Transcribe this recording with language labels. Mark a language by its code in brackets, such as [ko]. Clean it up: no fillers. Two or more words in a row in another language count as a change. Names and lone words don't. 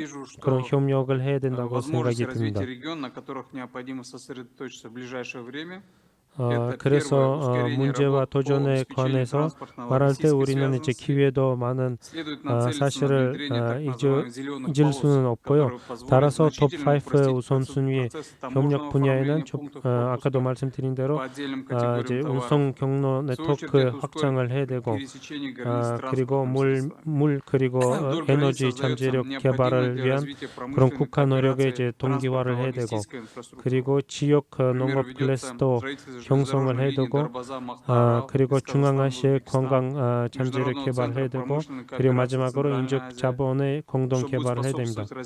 [ru] вижу, [ko] 그런 [ru] что [ko] 협력을 해야 된다고 [ru] возможности [ko] 생각이 듭니다. [ru] развития региона, на которых необходимо сосредоточиться в ближайшее время. [ko] 그래서 문제와 도전에 관해서 말할 때 우리는 이제 기회도 많은 사실을 잊을 수는 없고요. 따라서 톱 5의 우선순위 협력 분야에는 아까도 말씀드린 대로 이제 운송 경로 네트워크 확장을 해야 되고 그리고 물 그리고 에너지 잠재력 개발을 위한 그런 국가 노력의 이제 동기화를 해야 되고 그리고 지역 농업 클러스터 형성을 해야 되고 그리고 중앙아시아의 관광 잠재력 개발해야 되고 그리고 마지막으로 인적 자본의 공동 개발을 해야 됩니다.